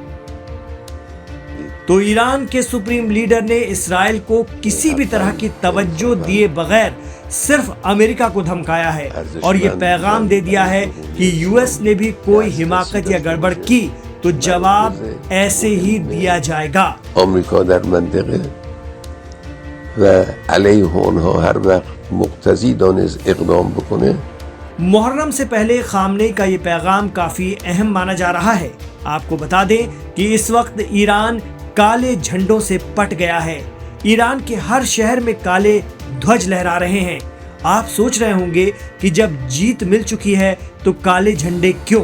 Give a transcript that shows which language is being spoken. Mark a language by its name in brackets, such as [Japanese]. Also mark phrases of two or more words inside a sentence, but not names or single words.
[Hindi] तो ईरान के सुप्रीम लीडर ने इसराइल को किसी भी तरह की तवज्जो दिए बगैर सिर्फ अमेरिका को धमकाया है, और ये पैगाम दे दिया है कि यूएस ने भी कोई हिमाकत या गड़बड़ की तो जवाब ऐसे ही दिया जाएगा। [Persian] अमेरिका در منطقه و علیه اونها هر وقت مقتضی دانست اقدام بکنه। [Hindi] मुहर्रम से पहले खामनेई का ये पैगाम काफी अहम माना जा रहा है। आपको बता दें कि इस वक्त ईरान काले झंडों से पट गया है। ईरान के हर शहर में काले ध्वज लहरा रहे हैं। आप सोच रहे होंगे कि जब जीत मिल चुकी है तो काले झंडे क्यों?